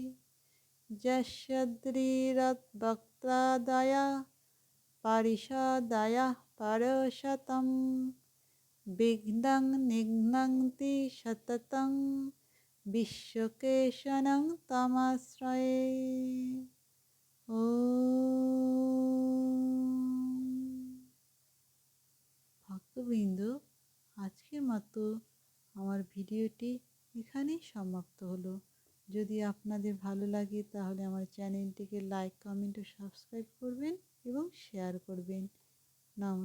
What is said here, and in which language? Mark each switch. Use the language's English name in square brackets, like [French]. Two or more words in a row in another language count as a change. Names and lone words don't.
[Sanskrit] যস্যদ্রদ্বক্ত্রাদয়ঃ পারিষদয়ঃ পরশতং বিঘ্নং নিঘ্নন্তি সততং বিশ্বকেশনং তমাশ্রয়ে। [Bangla] ভক্তবৃন্দ, আজকের মতো আমার ভিডিওটি এখানেই সমাপ্ত হলো। যদি আপনাদের ভালো লাগে তাহলে আমার চ্যানেলটিকে লাইক, কমেন্ট ও সাবস্ক্রাইব করবেন এবং শেয়ার করবেন।